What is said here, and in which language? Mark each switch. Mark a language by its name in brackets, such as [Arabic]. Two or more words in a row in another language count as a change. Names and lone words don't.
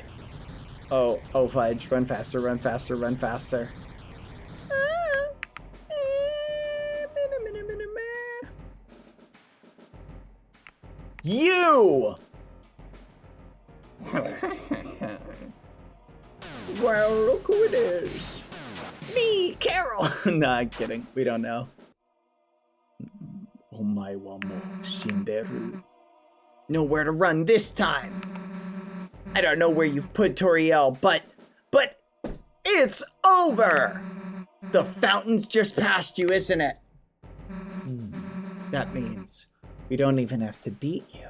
[English] Oh fudge. Run faster. You! Well, look who it is. Me, Carol. Nah, I'm kidding. We don't know. [Japanese] お前はもう死んでいる. [English] Nowhere to run this time. I don't know where you've put Toriel, but it's over. The fountain's just past you, isn't it? That means we don't even have to beat you.